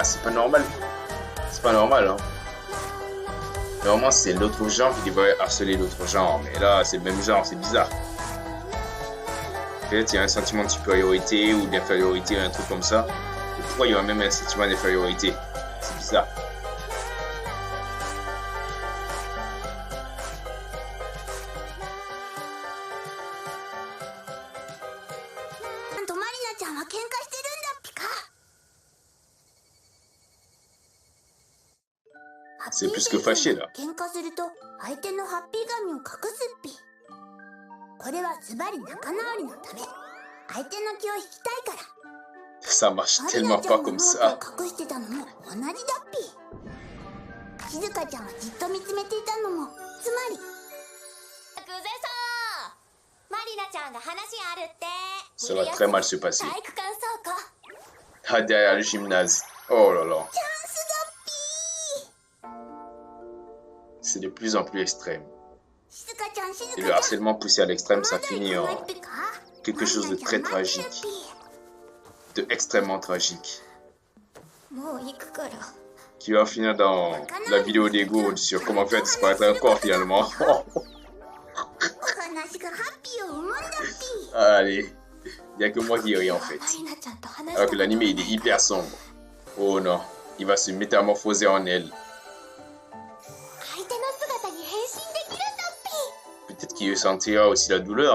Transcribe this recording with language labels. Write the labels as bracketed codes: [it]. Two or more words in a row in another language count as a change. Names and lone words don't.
[fr] C'est pas normal. C'est pas normal, hein. Normalement, c'est l'autre genre qui devrait harceler l'autre genre. Mais là, c'est le même genre, c'est bizarre. Peut-être il y a un sentiment de supériorité ou d'infériorité, un truc comme ça. Et pourquoi il y aura même un sentiment d'infériorité? C'est bizarre. [ja] なんとマリナちゃんは喧嘩してるんだっぴか。 [fr] C'est plus que fâché là. [ja] 喧嘩すると相手のハッピーガミを隠すっぴ。これはズバリ仲直りのため。相手の気を引きたいから。 [fr] Ça marche [ja] マリ [fr] tellement [ja] ナちゃ [fr] pas [ja] んの [fr] comme [ja] ノー [fr] ça. [ja] トを隠してたのも同じだっぴ。静香ちゃんはじっと見つめていたのもつまり。グゼさん、マリナちゃんが話あるって。 [fr] Ça va très mal se passer. [ja] 体育館倉庫。 [fr] Ah, derrière le gymnase. Oh là là. [ja] チャンスだっぴ。 [fr] C'est de plus en plus extrême. [ja] 静香ちゃん、静 [fr] Et [ja] 香 [fr] le [ja] ちゃん。 [fr] harcèlement poussé à l'extrême, ça [ja] まだ [fr] finit [ja] 行 [fr] en [ja] かないっぴか。 [fr] quelque chose de très [ja] マリナちゃん [fr] tragique. [ja] 待ってっぴ。 [fr] De extrêmement tragique. [ja] もう行くから。 [fr] Qui va finir dans la vidéo d'Ego sur comment faire disparaître un corps finalement. [ja] お話がハッピーを生むんだっぴ。 [fr] Allez. Il n'y a que moi qui ris en fait. Alors que l'anime il est hyper sombre. Oh non, il va se métamorphoser en elle. Peut-être qu'il ressentira aussi la douleur.